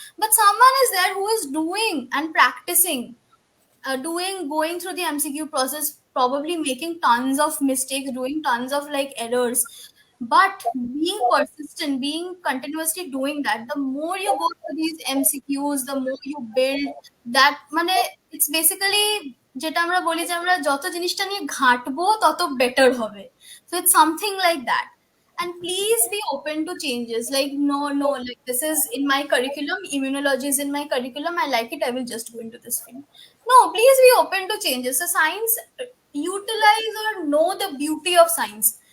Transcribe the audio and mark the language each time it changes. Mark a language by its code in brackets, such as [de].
[en] But someone is there who is doing and practicing, going through the MCQ process, probably making tons of mistakes, doing tons of like errors, but being persistent, being continuously doing that. The more you go through these MCQs, the more you build that. [bn] মানে [en] it's basically [bn] যেটা আমরা বলি যে আমরা যত জিনিসটা নিয়ে ঘাঁটবো তত বেটার হবে. [en] So it's something like that. And please be open to changes. Like, no, like this is in my curriculum, immunology is in my curriculum, I like it, I will just go into this field. No, please be open to changes. So science, utilize or know the beauty of science.